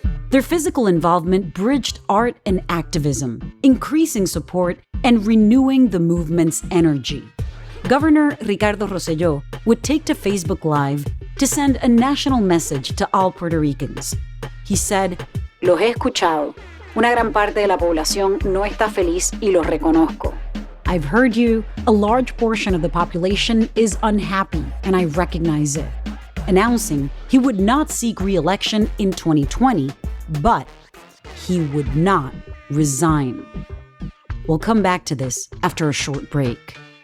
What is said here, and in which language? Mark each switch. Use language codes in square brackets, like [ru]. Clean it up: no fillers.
[en] Their physical involvement bridged art and activism, increasing support and renewing the movement's energy. Governor Ricardo Rosselló would take to Facebook Live to send a national message to all Puerto Ricans. He said, [es] "Los he escuchado. Una gran parte de la población no está feliz y lo reconozco. [en] I've heard you. A large portion of the population is unhappy, and I recognize it," announcing he would not seek re-election in 2020, but he would not resign. We'll come back to this after a short break.